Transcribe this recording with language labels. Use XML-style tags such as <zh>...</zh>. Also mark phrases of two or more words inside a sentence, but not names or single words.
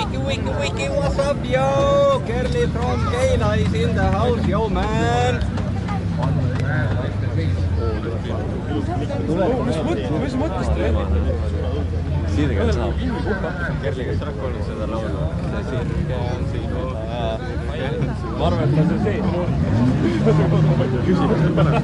<en>Wiki, what's up, yo? Kerli from Keila is in the house, yo, man.</en> <et>Mis mõttes treenid? Sirge saab. Kerliga ei olnud seda laulu. See sirge on siin. Ma arvan, et ta see sees. Küsimus on pärast.</et>